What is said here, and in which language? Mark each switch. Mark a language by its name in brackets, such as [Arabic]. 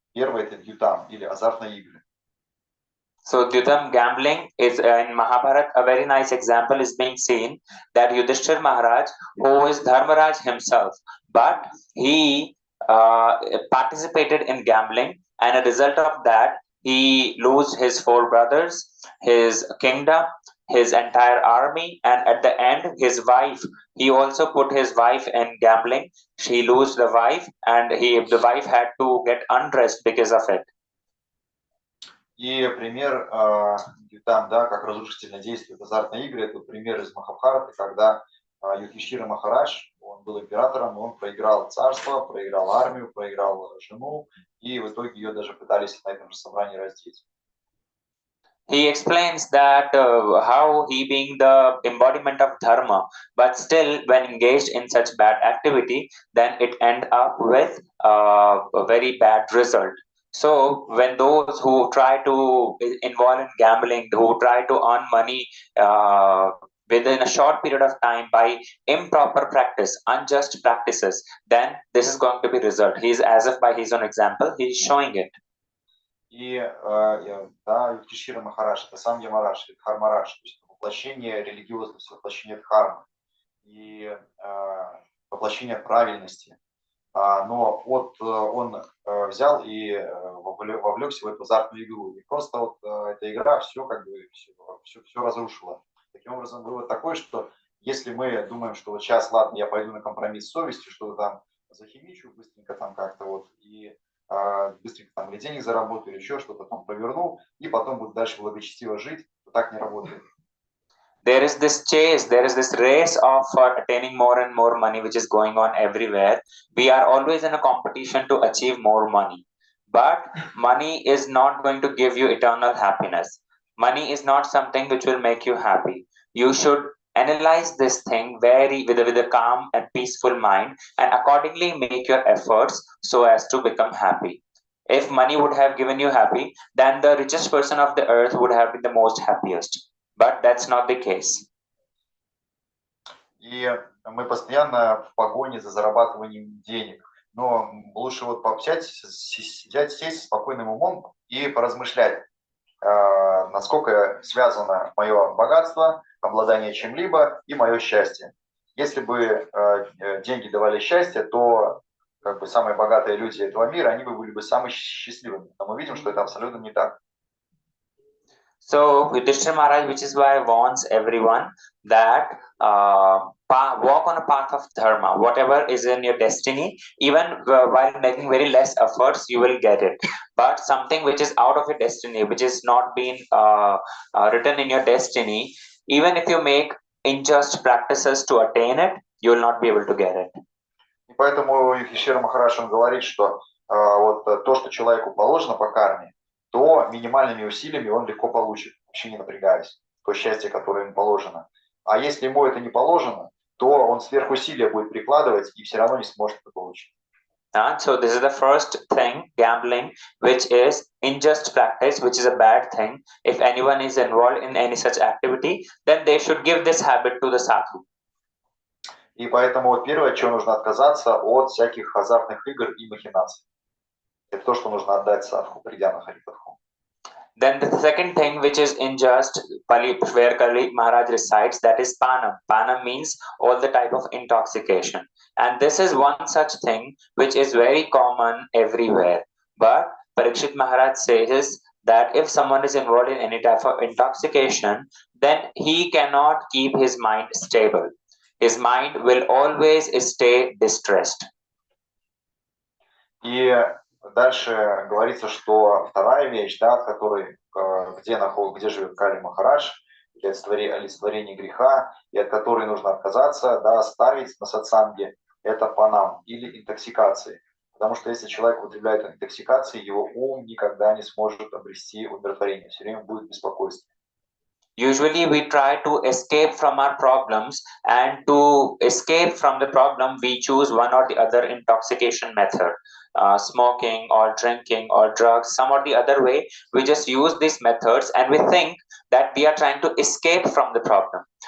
[Russian] Первое – это Дьютам, или азартные игры. [English] So Dyutam gambling is in Mahabharata, a very nice example is being seen that Yudhishthir Maharaj, who is Dharmaraj himself, but he participated in gambling, and a result of that he lost his 4 brothers, his kingdom, his entire army, and at the end his wife. He also put his wife in gambling. She lost the wife, and the wife had to get undressed because of it. [Russian] И пример там, да, как разрушительно действуют азартные игры, это пример из Махабхараты, когда Юдхиштхира Махарадж, он был императором, он проиграл царство, проиграл армию, проиграл жену, и в итоге ее даже пытались на этом же собрании раздеть. [English] He explains that how he being the embodiment of dharma, but still when engaged in such bad activity, then it end up with a very bad result. So when those who try to involve in gambling, who try to earn money within a short period of time by improper practice, unjust practices, then this is going to be result. He's, as if by his own example, he's showing it. [Russian] И да, Юктишира Махарадж, это сам Ямарадж, это Дхармарадж, то есть воплощение религиозности, воплощение дхармы и воплощение правильности. Но он взял и вовлекся в эту азартную игру. И просто вот эта игра все как бы все разрушила. Таким образом, вывод такой, что если мы думаем, что вот сейчас, ладно, я пойду на компромисс с совестью, что-то там захимичу быстренько там как-то вот, и быстренько там или денег заработаю, или еще что-то там проверну, и потом буду дальше благочестиво жить, то так не работает. [English] There is this chase, there is this race of attaining more and more money, which is going on everywhere. We are always in a competition to achieve more money. But money is not going to give you eternal happiness. Money is not something which will make you happy. You should analyze this thing with a calm and peaceful mind and accordingly make your efforts so as to become happy. If money would have given you happy, then the richest person of the earth would have been the most happiest. But that's not the case. [Russian] И мы постоянно в погоне за зарабатыванием денег. Но лучше вот сесть с спокойным умом и поразмышлять, насколько связано мое богатство, обладание чем-либо и мое счастье. Если бы деньги давали счастье, то как бы самые богатые люди этого мира, они бы были бы самыми счастливыми. Но мы видим, что это абсолютно не так. [English] So Yudhishthira Maharaj, which is why warns everyone that walk on a path of dharma. Whatever is in your destiny, even while making very less efforts, you will get it. But something which is out of your destiny, which is not been written in your destiny, even if you make unjust practices to attain it, you will not be able to get it. [Russian] И поэтому Юдхишthira Махарадж, он говорит, что вот то, что человеку положено по карме, то минимальными усилиями он легко получит, вообще не напрягаясь, то счастье, которое ему положено. А если ему это не положено, то он сверхусилия будет прикладывать и все равно не сможет это получить. [English] So this is the first thing, gambling, which is unjust practice, which is a bad thing. If anyone is involved in any such activity, then they should give this habit to the sadhu. [Russian] И поэтому вот первое, от чего нужно отказаться, от всяких азартных игр и махинаций. Это то, что нужно отдать садху, придя на Харипатху. [English] Then the second thing which is unjust, where Kali Maharaj recites, that is panam. Panam means all the type of intoxication. And this is one such thing which is very common everywhere. But Parikshit Maharaj says that if someone is involved in any type of intoxication, then he cannot keep his mind stable. His mind will always stay distressed. [Russian] И дальше говорится, что вторая вещь, да, от которой, где живет Кали Махарадж, олицетворение греха, и от которой нужно отказаться, да, ставить на сатсанге, это панам или интоксикации. Потому что если человек употребляет интоксикации, его ум никогда не сможет обрести удовлетворение, все время будет беспокойство. [English] Usually we try to escape from our problems, and to escape from the problem we choose one or the other intoxication method, smoking or drinking or drugs, some or the other way. We just use these methods and we think that we are trying to escape from the problem.